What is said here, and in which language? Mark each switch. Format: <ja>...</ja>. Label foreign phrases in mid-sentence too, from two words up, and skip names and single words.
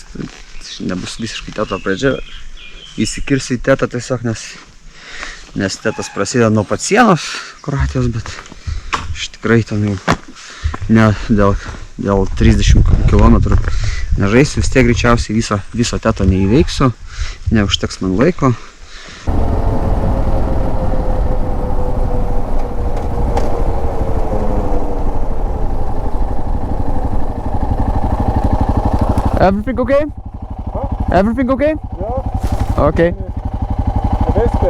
<lt>Nebus visiškai Teto pradžia. Įsikirsiu į Tetą tiesiog, nes Tetas prasideda nuo pat sienos Kroatijos, bet aš tikrai ten jau ne dėl 30 km nežaisiu. Vis tiek greičiausiai viso Teto neįveiksiu. Neužteks man laiko.</lt> <en>Everything okay? Huh? Everything okay? Yeah. Okay. The Wespe.</en>